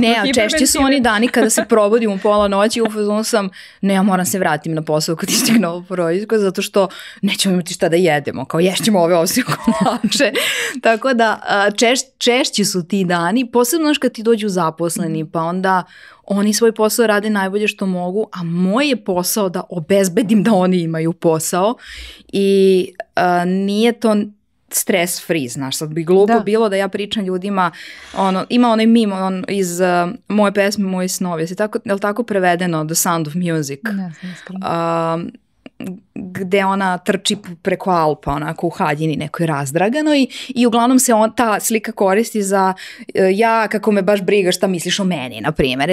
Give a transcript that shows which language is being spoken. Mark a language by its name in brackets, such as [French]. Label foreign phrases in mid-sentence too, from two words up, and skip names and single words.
[Serbian] Ne, a češće su oni dani kada se probudim u pola noći, u fazonu sam, ne, ja moram se vratim na posao kad istigne ovo porodiljsko, zato što nećemo imati šta da jedemo, kao ješćemo ove ovsje kolače. Tako da, češći su ti dani, posebno kad ti dođu zaposleni, pa onda oni svoj posao rade najbolje što mogu, a moj je posao da obezbedim da oni imaju posao i nije to [English] stress free, [Serbian] znaš, sad bi glupo bilo da ja pričam ljudima, ima onaj meme iz moje pesme, moji snovi, je li tako prevedeno The Sound of Music? Ne znam, gde ona trči preko Alpa, onako u haljini nekoj razdraganoj i uglavnom se ta slika koristi za ja, kako me baš briga šta misliš o meni, na primjer.